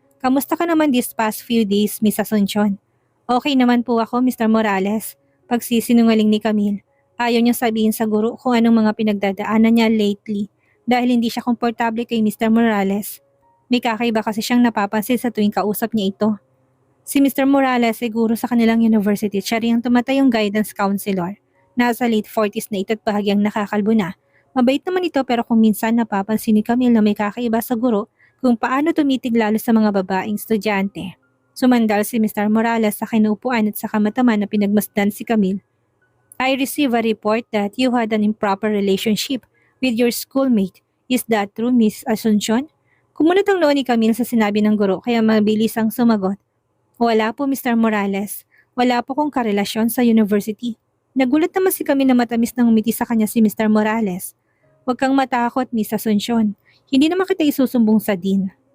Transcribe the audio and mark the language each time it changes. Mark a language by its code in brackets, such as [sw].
[tl] Kamusta ka naman these past few days, Miss Asuncion? Okay naman po ako, Mr. Morales. Pagsisinungaling ni Camille. Ayaw niya sabihin sa guro kung anong mga pinagdadaanan niya lately dahil hindi siya komportable kay Mr. Morales. May kakaiba kasi siyang napapansin sa tuwing kausap niya ito. Si Mr. Morales ay guro sa kanilang university. Siya rin ang tumatayong guidance counselor. Nasa late 40s na ito at bahagyang nakakalbo na. Mabait naman ito pero kung minsan napapansin ni Camille na may kakaiba sa guro kung paano tumitig lalo sa mga babaeng estudyante. Sumandal si Mr. Morales sa kinuupuan at sa kamataman na pinagmasdan si Camille. [en] I receive a report that you had an improper relationship with your schoolmate. Is that true, Miss Asuncion? [tl] Kumunot ang noo ni Camille sa sinabi ng guro kaya mabilis ang sumagot. Wala po, Mr. Morales. Wala po kong karelasyon sa university. Nagulat naman si Camille na matamis nang umiti sa kanya si Mr. Morales. Huwag kang matakot, Miss Asuncion. Hindi naman kita isusumbong sa dean.